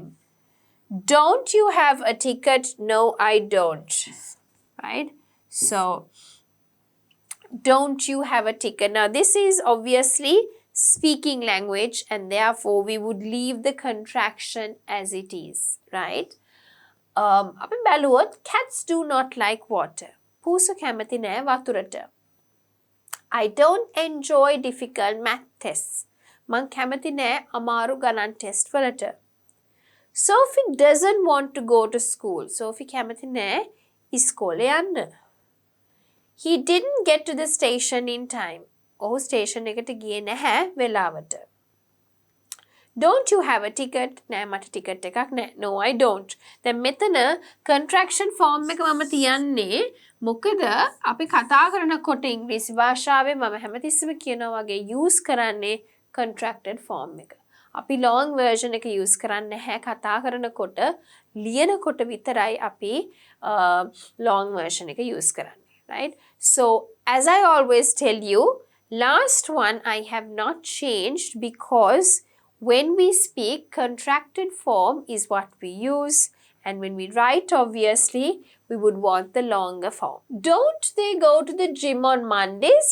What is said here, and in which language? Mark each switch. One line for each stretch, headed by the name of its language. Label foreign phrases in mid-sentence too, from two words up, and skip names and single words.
English: Don't you have a ticket? No, I don't. Right? So, don't you have a ticket? Now, this is obviously speaking language and therefore we would leave the contraction as it is, right?
Sinhala: අපි බැලුවොත්
English: cats do not like water.
Sinhala: පූසු කැමති නෑ වතුරට.
English: I don't enjoy difficult math tests.
Sinhala: මං කැමති නෑ අමාරු ගණන් ටෙස්ට් වලට.
English: Sophie doesn't want to go to school.
Sinhala: Sophie කැමති නෑ ඉස්කෝලේ යන්න.
English: He didn't get to the station in time.
Sinhala: ඔහු ස්ටේෂන් එකට ගියේ නැහැ වෙලාවට.
English: Don't you have a ticket?
Sinhala: නෑ මට ටිකට් එකක් නෑ.
English: No, I don't.
Sinhala: දැන් මෙතන
English: contraction form
Sinhala: එක මම තියන්නේ මොකද අපි කතා කරනකොට ඉංග්‍රීසි භාෂාවේ මම හැමතිස්සෙම කියනවා වගේ use කරන්නේ
English: contracted form
Sinhala: එක. අපි
English: long version
Sinhala: එක use කරන්නේ නැහැ කතා කරනකොට ලියනකොට විතරයි අපි
English: long version
Sinhala: එක use කරන්නේ.
English: Right? So, as I always tell you, last one I have not changed because when we speak, contracted form is what we use And when we write, obviously, we would want the longer form. Don't they go to the gym on Mondays?